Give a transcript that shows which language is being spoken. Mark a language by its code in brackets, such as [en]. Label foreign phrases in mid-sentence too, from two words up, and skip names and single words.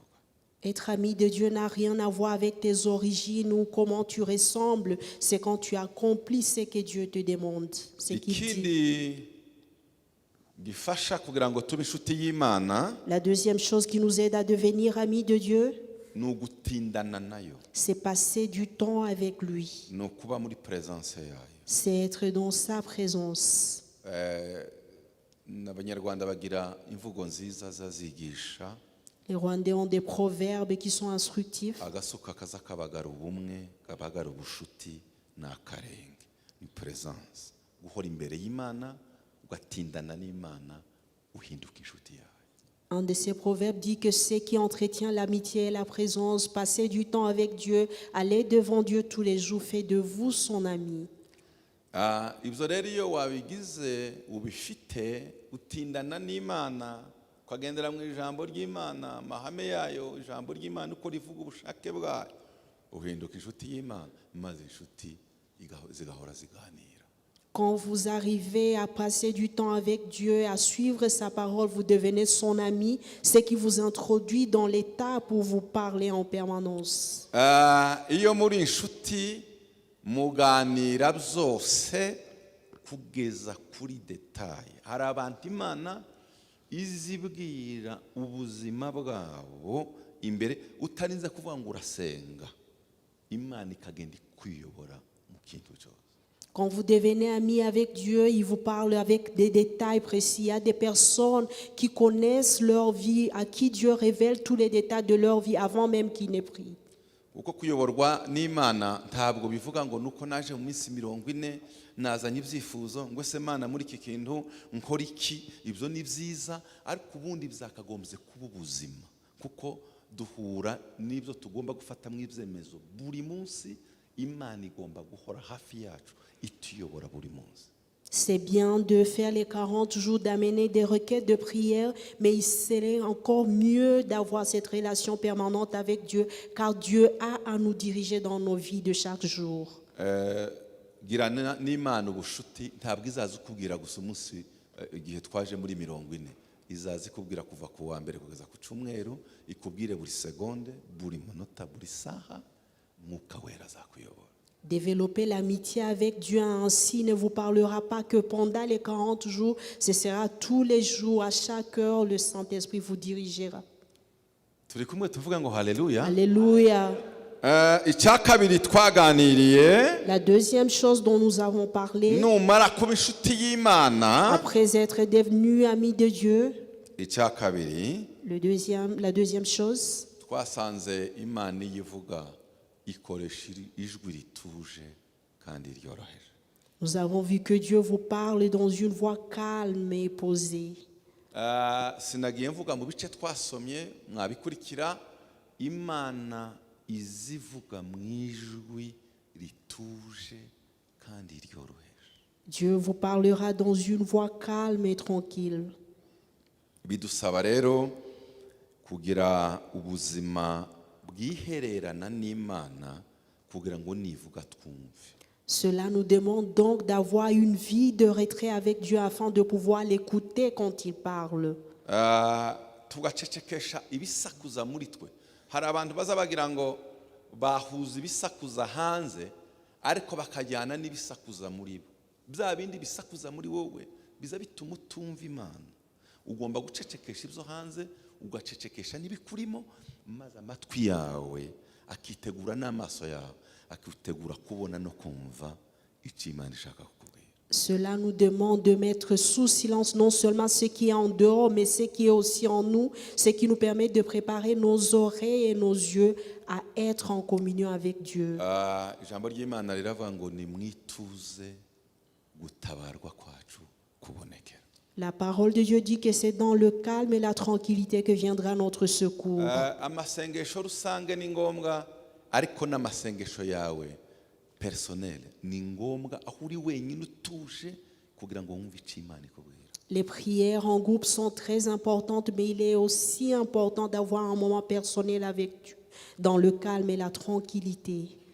[fr] Être ami de Dieu n'a rien à voir avec tes origines ou comment tu ressembles. C'est quand tu accomplis ce que Dieu te demande, ce qu'il dit. [rw] Ikindi gifasha kugira ngo tube inshuti y'Imana [fr] La deuxième chose qui nous aide à devenir amis de Dieu, [rw] ni ugutindana nayo, [fr] c'est passer du temps avec lui. [rw] ni ukuba muri presence yayo. [fr] C'est être dans sa présence. [rw] N'abanyarwanda bagira imvugo nziza zazigisha, [fr] Les Rwandais ont des proverbes qui sont instructifs. [rw] agasuka kaza kabagara ubumwe, kabagara ubushuti, ni akarenge, ni presence. Guhora imbere y'Imana, ugatindana n'Imana, uhinduka inshuti yawe. [fr] Un de ces proverbes dit que ce qui entretient l'amitié et la présence, passer du temps avec Dieu, aller devant Dieu tous les jours, fait de vous son ami. [rw] Ibyo rero iyo wabigize ubifite utindana n'Imana, ukagendera mu ijambo ry'Imana, amahame yayo, ijambo ry'Imana uko rivuga ubushake bwayo, uhinduka inshuti y'Imana, maze inshuti zigahora ziganira. [fr] Quand vous arrivez à passer du temps avec Dieu, à suivre sa parole, vous devenez son ami, ce qui vous introduit dans l'état pour vous parler en permanence. [rw] Iyo muri inshuti muganira byose kugeza kuri detaye. Hari abantu Imana izibwira ubuzima bwabo imbere utarinze kuvuga ngo urasenga, Imana ikagenda kwiyobora mu kintu cyose. [fr] Quand vous devenez ami avec Dieu, il vous parle avec des détails précis. Il y a des personnes qui connaissent leur vie, à qui Dieu révèle tous les détails de leur vie avant même qu'ils n'aient pris. [rw] Uko kuyoborwa n'Imana ntabwo bivuga ngo nuko naje mu minsi 40 nazanye ibyifuzo ngo se Mana muri iki kintu nkora iki, ibyo ni byiza, ariko ubundi byakagombye kuba ubuzima, kuko duhura n'ibyo tugomba gufata mu ibyemezo buri munsi. Imana igomba guhora hafi yacu ituyobora buri munsi. [fr] C'est bien de faire les 40 jours, d'amener des requêtes de prière, mais il serait encore mieux d'avoir cette relation permanente avec Dieu, car Dieu a à nous diriger dans nos vies de chaque jour. [rw] Gira n'Imana ubushuti ntabwo izaza ukubwira gusa umunsi igihe twaje muri 40, izaza ikubwira kuva ku wa mbere kugeza ku cyumweru, ikubwire buri segonde, buri munota, buri saha, Mwuka Wera azakuyobora. [fr] Développer l'amitié avec Dieu ainsi ne vous parlera pas que pendant les 40 jours, ce sera tous les jours, à chaque heure, le Saint-Esprit vous dirigera. [rw] Turi kumwe tuvuga ngo haleluya. [fr] Alléluia. [rw] Icya kabiri twaganiriye, [fr] La deuxième chose dont nous avons parlé, [rw] numara kuba inshuti y'Imana, [fr] après être devenu ami de Dieu, [rw] icya kabiri [fr] la deuxième chose, [rw] twasanze Imana iyivuga ikoresha ijwi rituje kandi ryoroheje. [fr] nous avons vu que Dieu vous parle dans une voix calme et posée. [rw] Sinagiye mvuga mu bice twasomye, mwabikurikira. Imana izivuga mu ijwi rituje kandi ryoroheje. [fr] Dieu vous parlera dans une voix calme et tranquille. [rw] Bidusaba rero kugira ubuzima bwihererana n'Imana kugira ngo nivuga twumve. [fr] Cela nous demande donc d'avoir une vie de retrait avec Dieu afin de pouvoir l'écouter quand il parle. [rw] Tugacecekesha ibisakuza muri twe. Hari abantu baza bagira ngo bahuza ibisakuza hanze ariko bakajyana n'ibisakuza muri bo. Bya bindi bisakuza muri wowe biza bituma utumva Imana. Ugomba gucecekesha ibyo hanze, ugacecekesha n'ibikurimo, maze amatwi yawe akitegura n'amaso yawe akitegura kubona no kumva icyo Imana ishaka kukubwira. [fr] Cela nous demande de mettre sous silence non seulement ce qui est en dehors, mais ce qui est aussi en nous, ce qui nous permet de préparer nos oreilles et nos yeux à être en communion avec Dieu. [rw] Ijambo ry'Imana riravuga ngo ni mwituze gutabarwa kwacu kubonekera. [fr] La parole de Dieu dit que c'est dans le calme et la tranquillité que viendra notre secours. [rw] Amasengesho rusange ni ngombwa, ariko n'amasengesho yawe personnel ni ngombwa aho uri wenyine utuje kugira ngo wumve icyo Imana ikubwira. [fr] Les prières en groupe sont très importantes, mais il est aussi important d'avoir un moment personnel avec Dieu, dans le calme et la tranquillité.